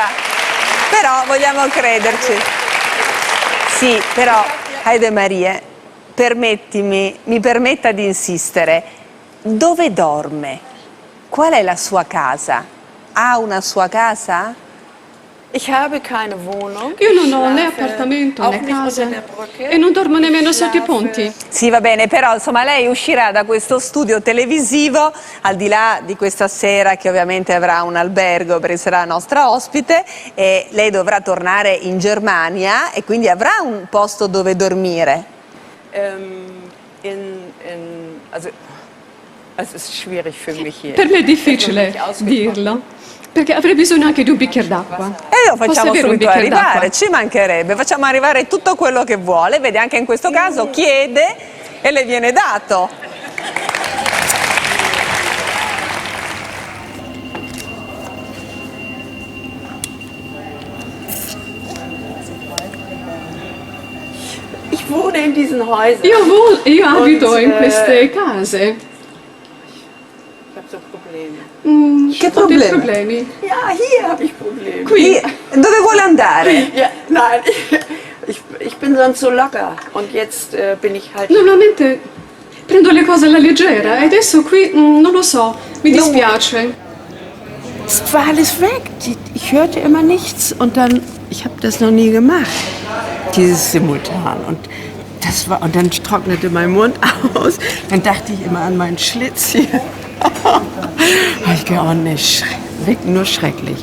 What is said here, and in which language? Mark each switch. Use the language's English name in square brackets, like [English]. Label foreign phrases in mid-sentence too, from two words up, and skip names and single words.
[Italian] Però vogliamo crederci. Sì, però, Heidemarie, mi permetta di insistere. Dove dorme? Qual è la sua casa? Ha una sua casa? [German] Ich habe keine Wohnung. [Italian] Io non ho né appartamento né casa e non dormo nemmeno sotto i ponti. Sì, va bene, però insomma lei uscirà da questo studio televisivo, al di là di questa sera che ovviamente avrà un albergo perché sarà nostra ospite, e lei dovrà tornare in Germania e quindi avrà un posto dove dormire. [German] Also, es ist schwierig für mich hier. [Italian] Per me è difficile dirlo, perché avrei bisogno anche di un bicchiere d'acqua. E lo facciamo avere un subito bicchiere arrivare, d'acqua? ci mancherebbe, facciamo arrivare tutto quello che vuole, vede anche in questo caso chiede e le viene dato. [German] Ich wohne in diesen Häusern. [Italian] Io abito [German] Und, [Italian] in queste case. [German] Ich habe so Probleme. [Italian] Che Ho dei problemi? problemi. [German] Ja, hier habe ich Probleme. [Italian] Qui, dove vuole andare? [German] Ja, nein, ich bin sonst so locker und jetzt bin ich halt... [Italian] Normalmente prendo le cose alla leggera e adesso qui non lo so, mi dispiace. [German] Es war alles weg. Ich hörte immer nichts und dann, ich habe das noch nie gemacht, dieses Simultan. Und dann trocknete mein Mund aus. Dann dachte ich immer an meinen Schlitz hier. Ich gehe auch nicht, nur schrecklich.